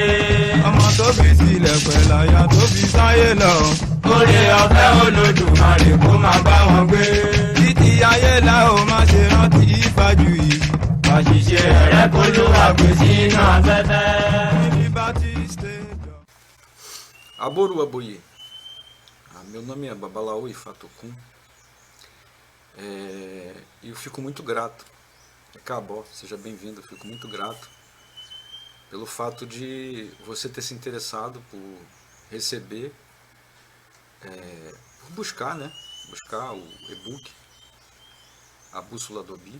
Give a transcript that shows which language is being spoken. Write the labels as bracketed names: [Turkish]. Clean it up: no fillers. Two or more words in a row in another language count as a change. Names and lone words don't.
[Yoruba] Ọmọ tó fi sílẹ̀ pẹ̀lú aya tó fi sáyé lọ. Oore ọ̀fẹ́ Olódùmarè kó máa bá wọn gbé. Títí ayé la ó máa ṣe rántí Fájuyì. Àṣìṣe rẹ̀ kó ló wà gbé sínú afẹ́fẹ́. Liberty Stadium. Aboru Aboye, [Portuguese] meu nome é Babalaú Ifatokum, e eu fico muito grato, Cabó, seja bem-vindo, eu fico muito grato pelo fato de você ter se interessado por receber, por buscar, né, buscar o e-book, A Bússola do Obi.